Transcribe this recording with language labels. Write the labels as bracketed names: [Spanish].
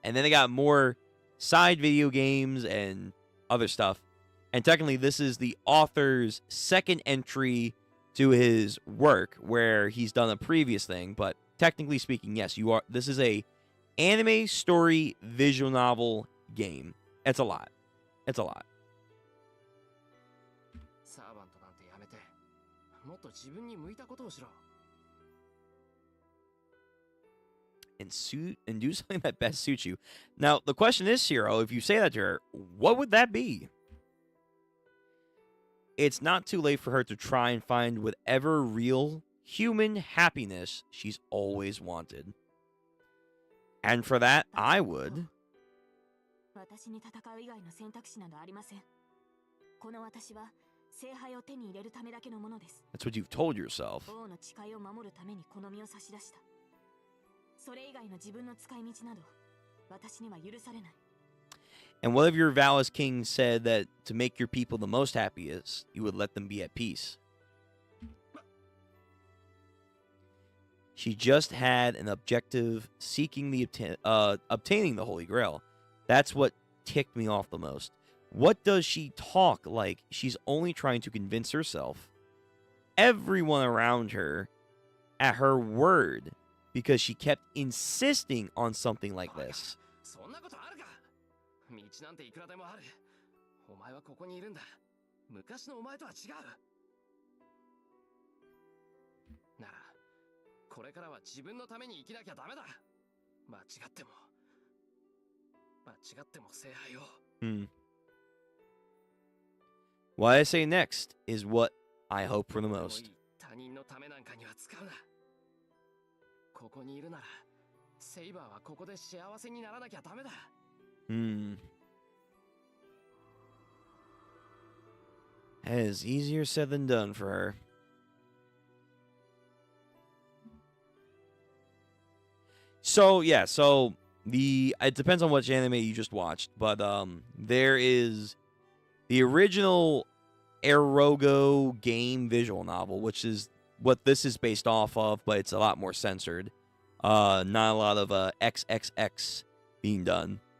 [English] And then it got more side video games and other stuff. And technically, this is the author's second entry to his work, where he's done a previous thing. But technically speaking, yes, you are. This is a anime story visual novel game. It's a lot. It's a lot. [Japanese] サーバントなんてやめて、もっと自分に向いたことをしろ。 [English] And do something that best suits you. Now, the question is, Shiro, if you say that to her, what would that be? It's not too late for her to try and find whatever real human happiness she's always wanted. And for that, I would. [Japanese] 私に戦う以外の選択肢などありません。この私は聖杯を手に入れるためだけのものです。 [English] That's what you've told yourself. [Japanese] 王の誓いを守るためにこの身を差し出した。それ以外の自分の使い道など私には許されない。 [English] And what if your vow as king said that to make your people the most happiest, you would let them be at peace? She just had an objective seeking the obtaining the Holy Grail. That's what ticked me off the most. What does she talk like she's only trying to convince herself? Everyone around her at her word because she kept insisting on something like this. [Japanese] そんなことあるか。道なんていくらでもある。お前はここにいるんだ。昔のお前とは違う。なら、これからは自分のために生きなきゃダメだ。間違っても聖杯を。 [English] What I say next is what I hope for the most. [Japanese] 他人のためなんかには使うな。ここにいるなら、セイバーはここで幸せにならなきゃダメだ。 [English] That is easier said than done for her. So it depends on which anime you just watched, but there is the original Erogo game visual novel, which is what this is based off of, but it's a lot more censored. Not a lot of XXX being done.